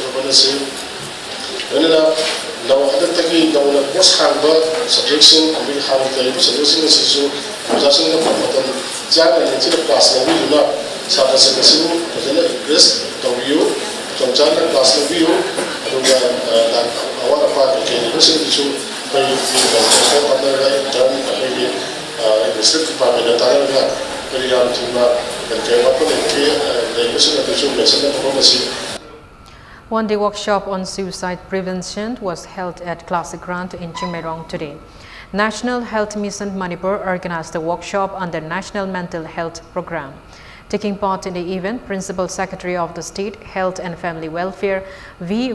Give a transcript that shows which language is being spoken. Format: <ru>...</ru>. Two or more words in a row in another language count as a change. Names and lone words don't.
<mni>ꯍꯣꯠꯅꯁꯤ ꯂꯣꯏꯅꯅ ꯍꯟꯗꯛꯇꯒꯤ ꯅꯧꯅ ꯄꯣꯁ ꯍꯥꯡꯕ ꯁꯕꯖꯦꯛꯁꯤꯡ ꯑꯗꯒꯤ ꯍꯥꯟꯅ ꯂꯩꯔꯤꯕ ꯁꯕꯖꯦꯛꯁꯤꯡ ꯑꯁꯤꯁꯨ ꯑꯣꯖꯥꯁꯤꯡꯅ ꯃꯇꯝ ꯆꯥꯅ ꯅꯤꯡꯊꯤꯅ ꯀ꯭ꯂꯥꯁ ꯂꯧꯕꯤꯗꯨꯅ ꯁꯥꯇ꯭ꯔꯁꯤꯡ ꯑꯁꯤꯕꯨ ꯐꯖꯅ ꯏꯟꯀꯔꯦꯖ ꯇꯧꯕꯤꯌꯨ ꯃꯇꯝ ꯆꯥꯅ ꯀ꯭ꯂꯥꯁ ꯂꯧꯕꯤꯌꯨ ꯑꯗꯨꯒ ꯑꯋꯥꯠ ꯑꯄꯥ ꯀꯩꯀꯩ ꯂꯩꯕꯁꯤꯡꯗꯨꯁꯨ ꯑꯩꯈꯣꯏꯒꯤ ꯍꯣꯠꯅꯔꯒ ꯏꯟꯇꯔꯟ ꯑꯩꯈꯣꯏꯒꯤ</mni> <en>district department</en> <mni>ꯇꯥꯟꯅꯔꯒ ꯀꯔꯤ ꯌꯥꯝ ꯊꯨꯅ ꯀꯔꯤ ꯑꯋꯥꯠꯄ ꯂꯩꯕꯁꯤꯡ ꯑꯗꯨꯁꯨ ꯃꯦꯟꯁꯤꯟꯅꯕ ꯍꯣꯠꯅꯁꯤ.</mni> <en>One-day workshop on suicide prevention was held at Classic Grant in Chimerong today. National Health Mission Manipur organized the workshop under National Mental Health Program. Taking part in the event, Principal Secretary of the State Health and Family Welfare, V.</en>